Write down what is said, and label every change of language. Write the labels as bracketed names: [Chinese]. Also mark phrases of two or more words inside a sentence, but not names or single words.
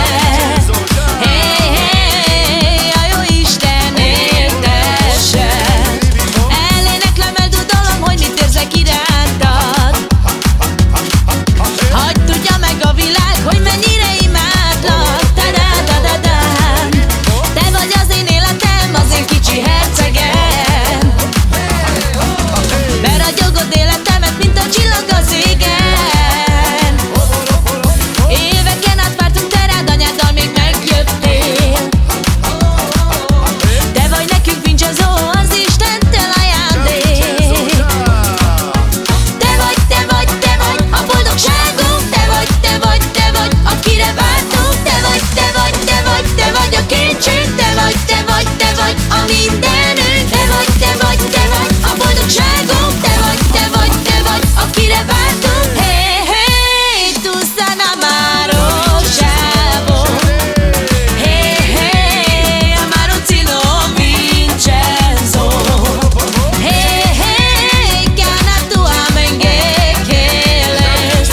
[Hungarian] Hey, hey, a jó Isten éltessen. Eléneklem, eldudolom, hogy mit érzek irántad. Hadd tudja meg a világ, hogy mennyire imádlak. Ta-da-da-da-dám. Te vagy az én életem, az én kicsi hercegem. Beragyogod életemet, mint a csillag az égen. Éveken át vártunk te rád, anyáddal még megjöttél. Te vagy nekünk Vincenzo, az Istentől ajándék. Te vagy, te vagy, te vagy a boldogságunk. Te vagy, te vagy, te vagy, akire vártunk. Te vagy, te vagy, te vagy, te vagy a kincsünk. Te vagy, te vagy, te vagy a mindenünk. Te vagy, te vagy, te vagy a boldogságunk. Te vagy, te vagy, te vagy, akire vártunk. [Romany] Hey, hey, tu san amaro chavo. Hey, hey, amaro zino Vincenzo. Hey, hey, cana tua mengekeles.